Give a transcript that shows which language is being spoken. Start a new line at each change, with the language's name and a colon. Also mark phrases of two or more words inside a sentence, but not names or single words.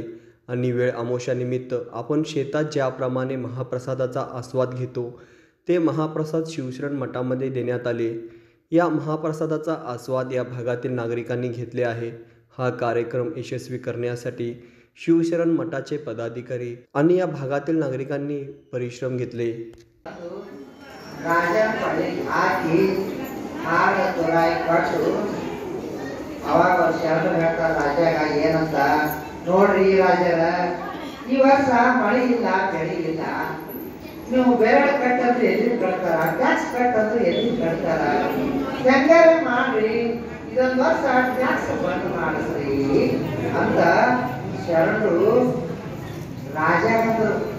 Marathi: आणि वेळ अमावस्यानिमित्त आपण शेतात ज्याप्रमाणे महाप्रसादाचा आस्वाद घेतो ते महाप्रसाद शिवशरण मठामध्ये देण्यात आले। या महाप्रसादाचा आस्वाद या भागातील नागरिकांनी घेतले आहे। हा कार्यक्रम यशस्वी करण्यासाठी शिवशरण मठाचे पदाधिकारी आणि या भागातील नागरिकांनी परिश्रम घेतले।
Kannada: ನೋಡ್ರಿ ರಾಜರ ಈ ವರ್ಷ ಮಳೆ ಇಲ್ಲ ಬೆಳೆ ಇಲ್ಲ ನೀವು ಬೆರಳು ಕಟ್ಟಂದ್ರೆ ಎಲ್ಲಿ ಕಟ್ತಾರ ಟ್ಯಾಕ್ಸ್ ಕಟ್ಟಂದ್ರೆ ಎಲ್ಲಿ ಕಟ್ತಾರ ಹೆಂಗಾರ ಮಾಡ್ರಿ ಇದೊಂದು ವರ್ಷ ಟ್ಯಾಕ್ಸ್ ಬಂದ್ ಮಾಡಿಸ್ರಿ ಅಂತ ಶರಣರು ರಾಜ ಬಂದರು।